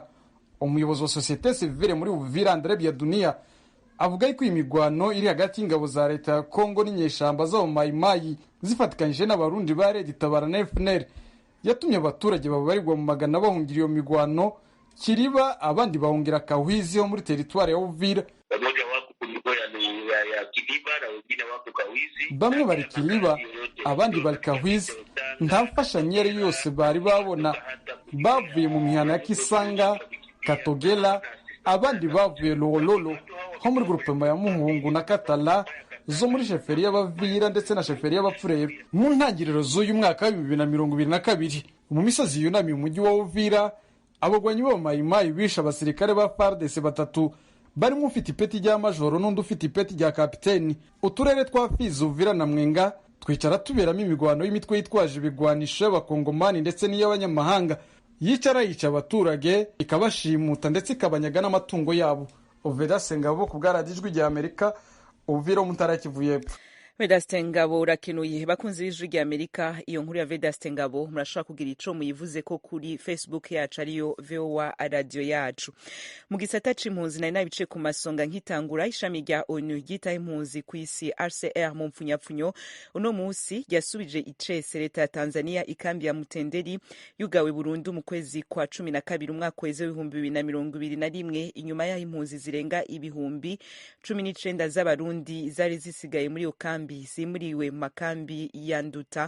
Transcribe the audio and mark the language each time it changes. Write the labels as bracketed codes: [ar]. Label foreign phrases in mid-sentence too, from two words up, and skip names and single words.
[rn] Umuyobozi wa [fr] societe civile [rn] muri Uvira Andre Biadunia avuga ko imigwano iri hagati y'ingabo za leta ya Kongo n'inyeshamba zo Mayimayi zifatikanyije n'abarundi ba Red Tabara na FNL yatumye abaturage babarirwa mu magana bahungira iyo migwano Kiriba, abandi bahungira Kahwizi ho muri teritwari ya Uvira. Bamwe bari Kiriba, abandi bari Kahwizi. Nta mfashanyeri yose bari babona. Bavuye mu mihana ya Kisanga, Katogela, abandi bavuye Lololo ho muri groupement ya Muhungu na Katala zo muri sheferi y'Abavira ndetse na sheferi y'Abapfurero. Mu ntangiriro z'uyu mwaka wa 2022 mu misozi yunamye umujyi wa Uvira abagwanyi ba Mayimayi bisha abasirikare ba FARDC batatu barimo ufite ipeti rya majoro n'undi ufite ipeti rya kapiteni. Uturere twa Fizi, Uvira na Mwenga twicara tuberamo imigwano y'imitwe yitwaje ibigwanisho y'abakongomani ndetse n'iy'abanyamahanga yicara yica abaturage ikabashimuta ndetse ikabanyaga n'amatungo yabo. Vedaste Ngabo ku bwaradijwi rya Amerika, Uvira mu ntara Kivu y'Epfo. Vedaste Ngabo urakenuye. Bakunzi b'ijwi rya Amerika, iyo nkuru ya Vedaste Ngabo murashobora kugira ico muyivuze ko kuri Facebook yacu ariyo VOA Radio Yacu. Mu gisata c'impunzi nari nabice ku masonga nkitangura ishami rya ONU ryita impunzi ku isi RCR mu mpfunyapfunyo uno musi ryasubije icese leta ya Tanzania ikambi ya Mutenderi yugawe burundu mu kwezi kwa 12 umwaka wa 2021 inyuma y'aho impunzi zirenga ibihumbi 19 z'abarundi zari zisigaye muri iyo kambi zimuriwe mu makambi ya Nduta.